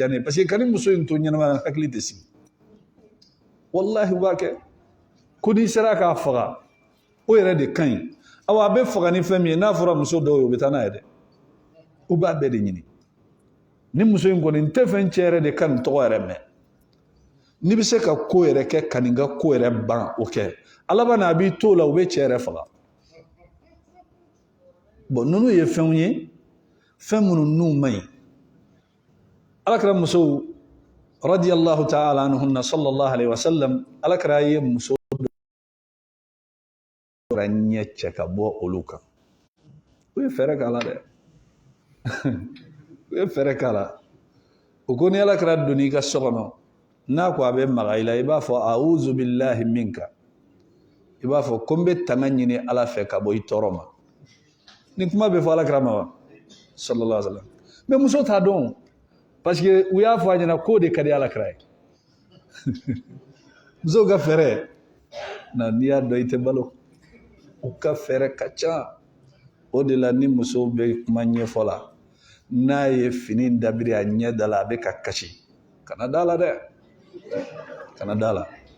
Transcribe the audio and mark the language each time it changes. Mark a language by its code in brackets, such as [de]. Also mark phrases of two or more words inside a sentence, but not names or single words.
[bm] ne ye [fr] parce que [bm] ka ni muso in to ɲɛnamaya hakili tɛ sigi wallahi u b'a kɛ ko n'i sera k'a faga o yɛrɛ de ka ɲi awa a bɛ faga ni fɛn min ye n'a fɔra muso dɔw ye o bɛ taa n'a ye dɛ u b'a bɛɛ de ɲini ni muso in kɔni n tɛ fɛn cɛ yɛrɛ de ka nin tɔgɔ yɛrɛ mɛn n'i bɛ se ka ko yɛrɛ kɛ ka nin ka ko yɛrɛ ban o kɛ ala b'a na a b'i to o la u bɛ cɛ yɛrɛ faga bon ninnu ye fɛnw ye fɛn minnu n'u man ɲi alakira musow [ar] رضي الله تعالى عنهن صلى الله عليه وسلم [bm] alakira ye muso dɔ ɲɛ cɛ ka bɔ olu kan u ye fɛɛrɛ k'a la dɛ u ye fɛɛrɛ k'a la u ko ni alakira donna i ka so kɔnɔ n'a ko a bɛ maga i la i b'a fɔ [ar] أعوذ بالله [bm] minka i b'a fɔ ko n bɛ tanga ɲini ala fɛ ka bɔ i tɔɔrɔ ma ni kuma bɛ fɔ alakira ma wa [ar] صلى الله عليه وسلم [bm] mais muso t'a dɔn [fr] parce que [bm] u y'a fɔ a ɲɛna k'o de ka di alakira ye musow ka fɛɛrɛ na n'i y'a dɔn i tɛ balo u ka fɛɛrɛ ka ca o de la ni muso bɛ kuma ɲɛfɔ la n'a ye fini dabiri a ɲɛ da la a bɛ ka kasi kana da la dɛ kana da la